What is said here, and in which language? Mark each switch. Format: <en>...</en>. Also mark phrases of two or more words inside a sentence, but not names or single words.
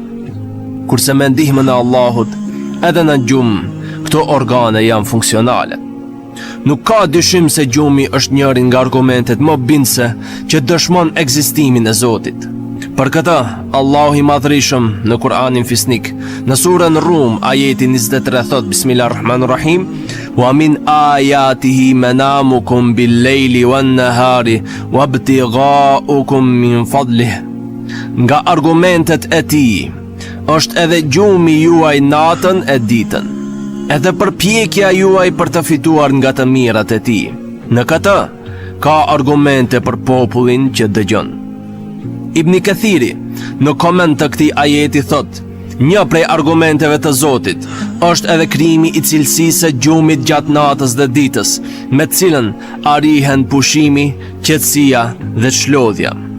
<sq>Kurse me ndihmën e Allahut, edhe në gjumë, këto organe janë funksionale. Nuk ka dyshim se gjumi është njëri nga argumentet më bindëse që dëshmon ekzistimin e Zotit. Për këtë, Allahu i Madhrishëm në Kur'anin Fisnik, në surën Rum, ajeti 23 thot: Bismillahirrahmanirrahim,</sq> <ar>ومن آياته منامكم بالليل والنهار وابتغاؤكم من فضله.</ar> <sq>Nga argumentet e tij është edhe gjumi juaj natën e ditën, edhe përpjekja juaj për të fituar nga të mirat e tij. Në këtë ka argumente për popullin që dëgjon. Ibn Kathiri në koment të këtij ajeti thot: një prej argumenteve të Zotit është edhe krijimi i cilësisë së gjumit gjatë natës dhe ditës, me të cilën arrihen pushimi, qetësia dhe çlodhja.</sq>